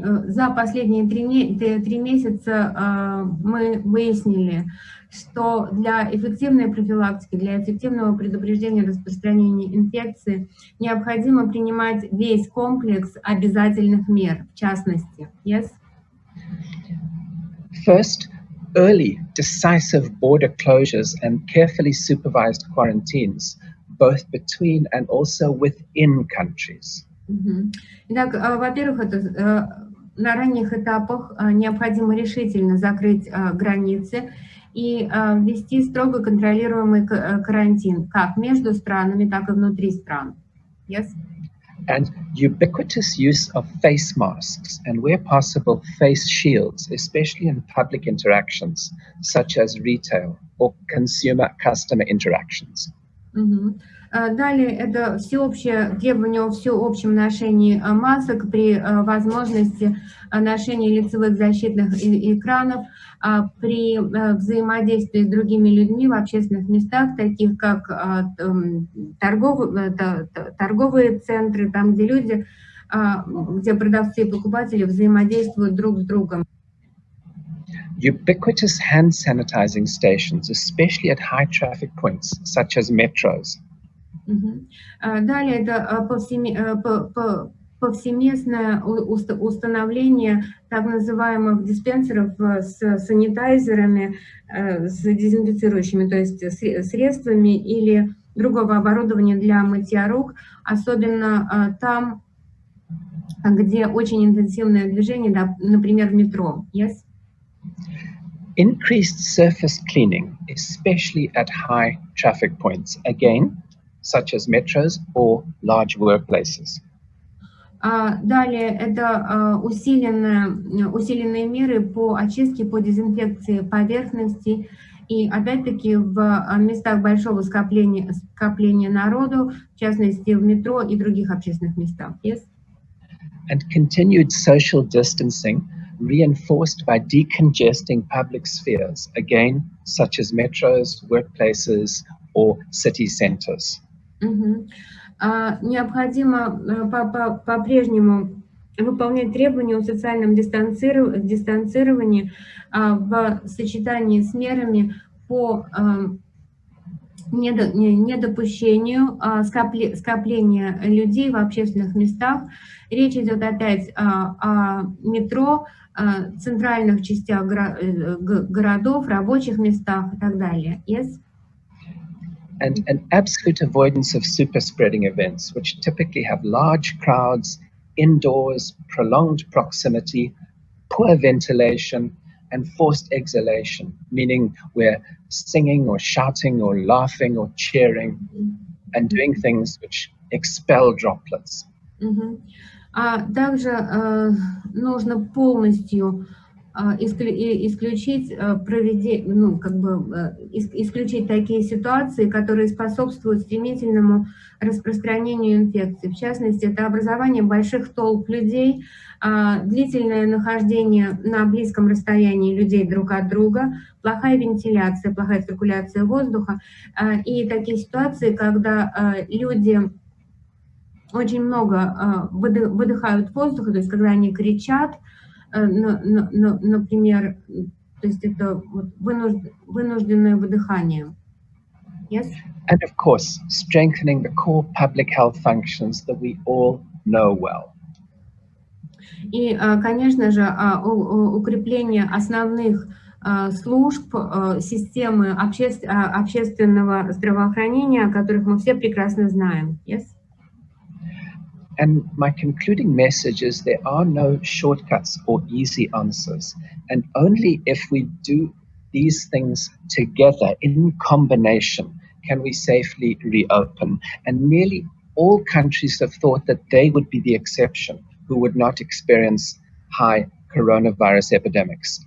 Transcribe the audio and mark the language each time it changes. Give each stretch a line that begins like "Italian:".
Russian: За последние 3 месяца мы выяснили, что для эффективной профилактики, для эффективного предупреждения распространения инфекции необходимо принимать весь комплекс обязательных мер, в частности.
English: Yes? First, early, decisive border closures and carefully supervised quarantines, both between and also within countries.
Russian: Итак, во-первых, на ранних этапах необходимо решительно закрыть границы и ввести строго контролируемый карантин, как между странами, так и внутри стран.
English: Yes? And ubiquitous use of face masks and, where possible, face shields, especially in public interactions, such as retail or customer interactions.
Russian: Далее это всеобщее требование о всеобщем ношении масок при возможности ношения лицевых защитных экранов при взаимодействии с другими людьми в общественных местах, таких как торговые центры, там, где люди, где продавцы и покупатели взаимодействуют друг с другом.
English: Ubiquitous hand sanitizing stations, especially at high traffic points, such as metros.
Russian: Далее это повсеместное установление так называемых диспенсеров с санитайзерами, с дезинфицирующими, то есть средствами или другого оборудования для мытья рук, особенно там, где очень интенсивное движение, например, в метро.
English: Yes? Increased surface cleaning, especially at high traffic points, again, such as metros or large workplaces.
Russian: Далее это усиленные меры по очистке, по дезинфекции поверхностей и опять-таки в местах большого скопления народу, в частности в метро и других общественных местах.
English: Yes? And continued social distancing reinforced by decongesting public spheres, again, such as metros, workplaces or city centers.
Russian: Необходимо по-прежнему выполнять требования о социальном дистанцировании в сочетании с мерами по недопущению скопления людей в общественных местах. Речь идет опять о метро, центральных частях городов, рабочих местах и так далее.
English: Yes? And an absolute avoidance of super spreading events, which typically have large crowds, indoors, prolonged proximity, poor ventilation, and forced exhalation, meaning we're singing or shouting or laughing or cheering and doing things which expel droplets.
Russian: Также нужно полностью исключить исключить такие ситуации, которые способствуют стремительному распространению инфекции. В частности, это образование больших толп людей, длительное нахождение на близком расстоянии людей друг от друга, плохая вентиляция, плохая циркуляция воздуха и такие ситуации, когда люди очень много выдыхают воздуха, то есть когда они кричат, например, то есть это вот вынужденное выдыхание.
English: Yes? And of course, strengthening the core public health functions that we all know well.
Russian: И, конечно же, укрепление основных служб системы общественного здравоохранения, о которых мы все прекрасно знаем.
English: Yes? And my concluding message is there are no shortcuts or easy answers. And only if we do these things together in combination can we safely reopen. And nearly all countries have thought that they would be the exception who would not experience high coronavirus epidemics.